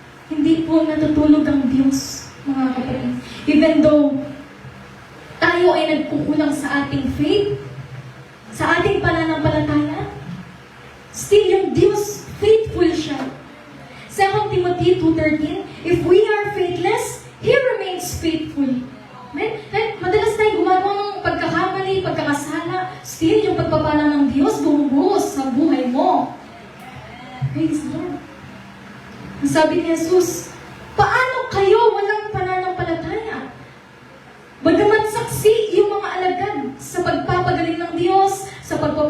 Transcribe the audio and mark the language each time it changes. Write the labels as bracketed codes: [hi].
[tl] Hindi po natutulog ang Diyos, mga kapatid. [en] Even though [tl] tayo ay nagkukulang sa ating faith, sa ating pananampalataya, still yung Diyos, faithful siya. [en] 2 Timothy 2:13, if we are faithless, He remains faithful. Amen? [tl] Madalas tayo gumagawa ng pagkakamali, pagkakasala, still yung pagpapala ng Diyos bumubuhos sa buhay mo. [en] Praise the Lord. [tl] Sabi ni Jesus, paano kayo walang pananampalataya? Bagamat saksi yung mga alagad sa pagpapagaling ng Diyos, sa pagpapagaling